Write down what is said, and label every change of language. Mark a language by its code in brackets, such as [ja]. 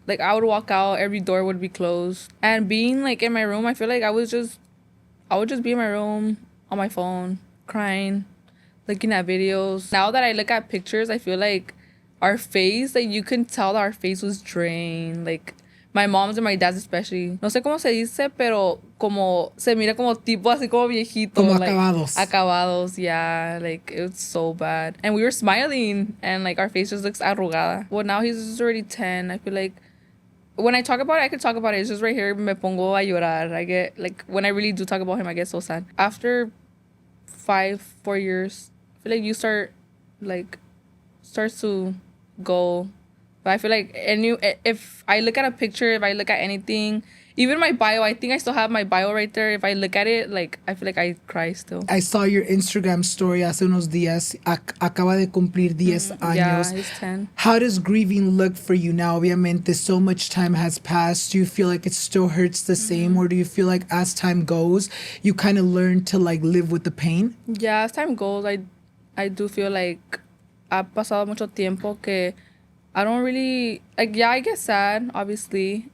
[en] Like, I would walk out, every door would be closed. And being, like, in my room, I feel like I would just be in my room, on my phone, crying, looking at videos. Now that I look at pictures, I feel like our face, like, you can tell that our face was drained. Like, my mom's and my dad's especially. [es] No sé cómo se dice, pero como se mira como tipo así como viejito. Como [en] like, [es] acabados. [en] Acabados, yeah. Like, it was so bad. And we were smiling and like our face just looks arrugada. Well, now he's already 10. I feel like when I talk about it, I could talk about it. It's just right here, [es] me pongo a llorar. [en] I get, like, when I really do talk about him, I get so sad. After 4 years, I feel like you starts to go. But I feel like if I look at a picture, if I look at anything, even my bio, I think I still have my bio right there. If I look at it, like, I feel like I cry still. I saw your Instagram story [es] hace unos días. Acaba de cumplir 10 años. [en] Yeah, he's 10. How does grieving look for you now? Obviamente, so much time has passed. Do you feel like it still hurts the same? Or do you feel like as time goes, you kind of learn to, like, live with the pain? Yeah, as time goes, I do feel like [es] ha pasado mucho tiempo que [en] I don't really, like, yeah, I get sad, obviously.